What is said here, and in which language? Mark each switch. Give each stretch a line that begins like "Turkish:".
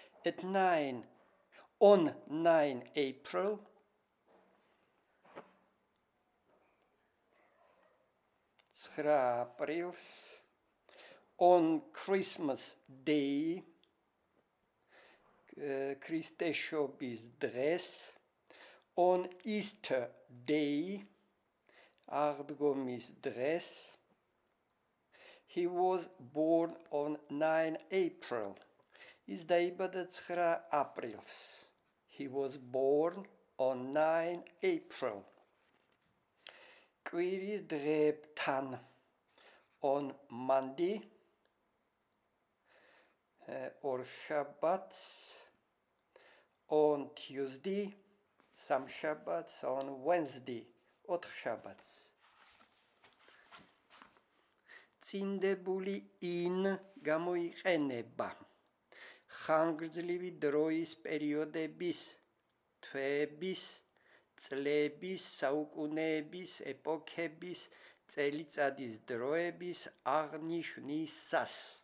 English: At 9, on 9 April, April's, on Christmas Day,
Georgian: ქრისტესშობის დღეს,
English: on Easter Day,
Georgian: აღდგომის დღეს.
English: He was born on 9 April.
Georgian: Is დაიბადა 9 აპრილს.
English: He was born on 9 April.
Georgian: კვირის დღეებთან
English: on Monday,
Georgian: ორშაბათს,
English: on Tuesday,
Georgian: სამშაბათს,
English: on Wednesday,
Georgian: ოთხშაბათს. წინდებული in გამოიყენება ხანგრძლივი დროის პერიოდების, თვეების, წლების, საუკუნეების, ეპოქების, წელიწადის დროების აღნიშვნისას.